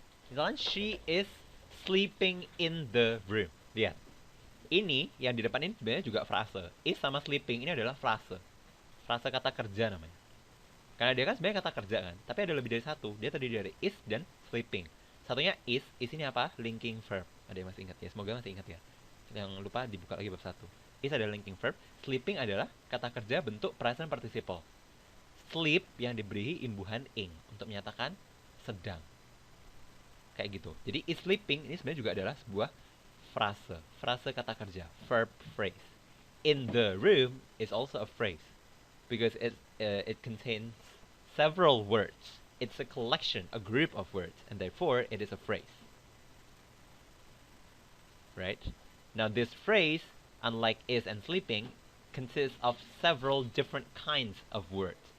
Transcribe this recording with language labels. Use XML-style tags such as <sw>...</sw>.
<id>Misalkan</id> <en>she is sleeping in the room.</en> <id>Lihat. Ini yang di depan ini sebenarnya juga frase. Is sama sleeping ini adalah frase. Frase kata kerja namanya. Karena dia kan sebenarnya kata kerja kan. Tapi ada lebih dari satu. Dia terdiri dari is dan sleeping. Satunya is ini apa? Linking verb. Ada yang masih ingat ya? Semoga masih ingat ya. Yang lupa dibuka lagi bab 1. Is adalah linking verb. Sleeping adalah kata kerja bentuk present participle. Sleep yang diberi imbuhan ing untuk menyatakan sedang. Kayak gitu. Jadi is sleeping ini sebenarnya juga adalah sebuah frase. Frase kata kerja. Verb phrase.</id> <en>In the room is also a phrase. Because it contains several words. It's a collection, a group of words. And therefore, it is a phrase. Right? Now this phrase, unlike is and sleeping, consists of several different kinds of words.</en>